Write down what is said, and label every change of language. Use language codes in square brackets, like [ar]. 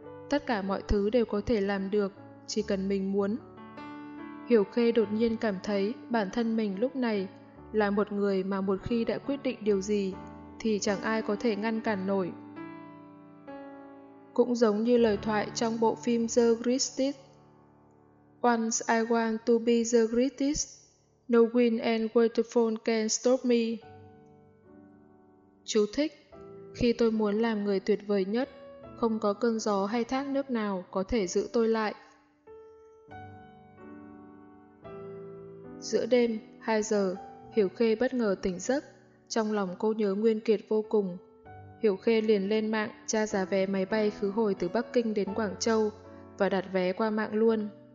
[vi] Tất cả mọi thứ đều có thể làm được, chỉ cần mình muốn. Hiểu Khê đột nhiên cảm thấy bản thân mình lúc này là một người mà một khi đã quyết định điều gì thì chẳng ai có thể ngăn cản nổi. Cũng giống như lời thoại trong bộ phim The Greatest. [en] Once I want to be the greatest, no wind and waterfall can stop me. [vi] Chú thích: khi tôi muốn làm người tuyệt vời nhất, không có cơn gió hay thác nước nào có thể giữ tôi lại. Giữa đêm, 2 giờ, Hiểu Khê bất ngờ tỉnh giấc. Trong lòng cô nhớ Nguyên Kiệt vô cùng. Hiểu Khê liền lên mạng tra giá vé máy bay khứ hồi từ Bắc Kinh đến Quảng Châu và đặt vé qua mạng luôn.